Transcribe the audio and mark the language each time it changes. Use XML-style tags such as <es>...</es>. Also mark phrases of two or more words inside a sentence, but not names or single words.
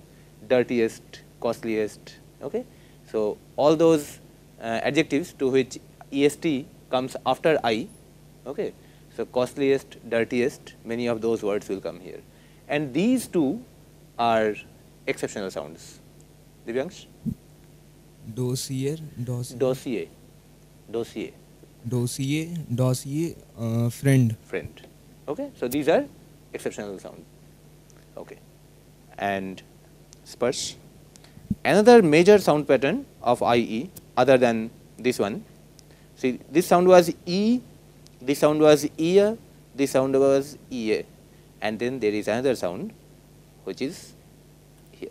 <en>Dirtiest, costliest. Okay? So, all those adjectives to which EST comes after I. Okay? So, costliest, dirtiest, many of those words will come here. And these two are exceptional sounds. Divyansh? Dossier, Dossier. Dossier. dossier, dossier, friend. Friend. Okay? So, these are exceptional sounds. Okay. And Sparsh. Another major sound pattern of IE other than this one. See, this sound was E, this sound was ear, this sound was EA, and then there is another sound which is here.</en>